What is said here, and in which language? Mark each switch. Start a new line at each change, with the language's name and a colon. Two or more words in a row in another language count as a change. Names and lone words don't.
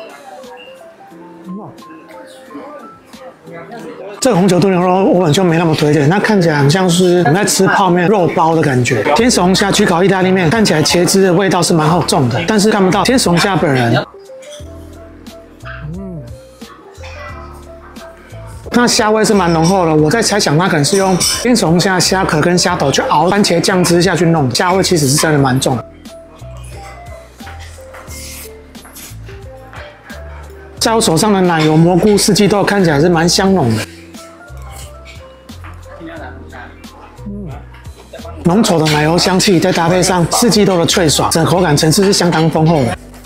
Chinese: 這個紅酒燉牛肉歐文就沒那麼推薦，它看起來很像是我們在吃泡麵肉包的感覺。天使龍蝦焗烤意大利麵看起來茄汁的味道是蠻厚重的，但是看不到天使龍蝦本人。那蝦味是蠻濃厚的，我在猜想它可能是用天使龍蝦蝦殼跟蝦頭去熬番茄醬汁下去弄，蝦味其實是真的蠻重。在我手上的奶油蘑菇四季豆看起來是蠻香濃的，濃稠的奶油香氣再搭配上四季豆的脆爽，整個口感層次是相當豐厚的。